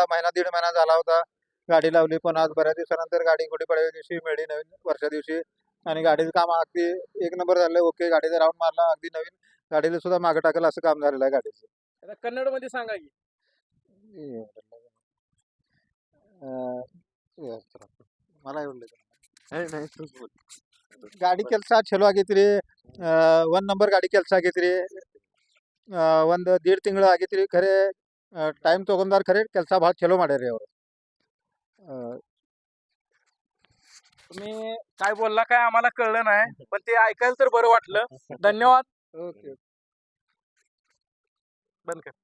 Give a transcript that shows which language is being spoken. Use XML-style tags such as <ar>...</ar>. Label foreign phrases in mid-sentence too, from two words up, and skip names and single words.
<mr>महिना दीड महिना झाला होता गाडी लावली, पण आज बऱ्याच दिवसानंतर गाडी गुढीपाडव्या दिवशी मिळली, नवीन वर्षा दिवशी. आणि गाडीचं काम अगदी एक नंबर झालं. ओके, गाडीचा राऊंड मारला, अगदी नवीन गाडीला सुद्धा मागे टाकेल असं काम झालेलं आहे गाडीचं. आता कन्नड मध्ये सांगा की.</mr> <kn>मला ಗಾಡಿ ಕೆಲಸ ಚಲೋ ಆಗೈತ್ರಿ. ಒಂದ್ ನಂಬರ್ ಗಾಡಿ ಕೆಲಸ ಆಗೈತ್ರಿ. ಒಂದ್ 1.5 ತಿಂಗಳು ಆಗೈತ್ರಿ. ಖರೆ ಟೈಮ್ ತಗೊಂಡಾರ, ಖರೆ ಕೆಲಸ ಭಾಳ ಚಲೋ ಮಾಡ್ಯಾರಿ ಅವರು.</kn> <mr>तुम्ही काय बोलला काय आम्हाला कळलं नाही, पण ते ऐकायला तर बरं वाटलं. धन्यवाद. ओके. बंद कर.</mr>